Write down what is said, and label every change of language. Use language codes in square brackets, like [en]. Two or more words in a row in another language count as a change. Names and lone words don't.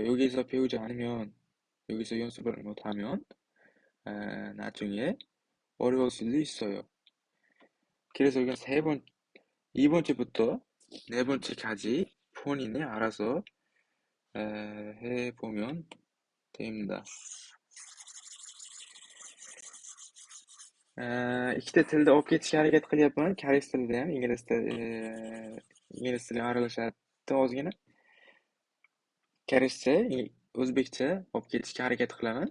[ko] 여기서 배우지 않으면, 여기서 연습을 못하면 나중에 어려울 수도 있어요. 그래서 이건 이 번째부터 네 번째까지 본인이 알아서 해보면 됩니다. [uz] ikkita tilda olib ketishga harakat qilyapman. Koreys tilida ham, ingliz tiliga aralashyapti ozgina. Koreyscha, o'zbekcha olib ketishga harakat qilaman.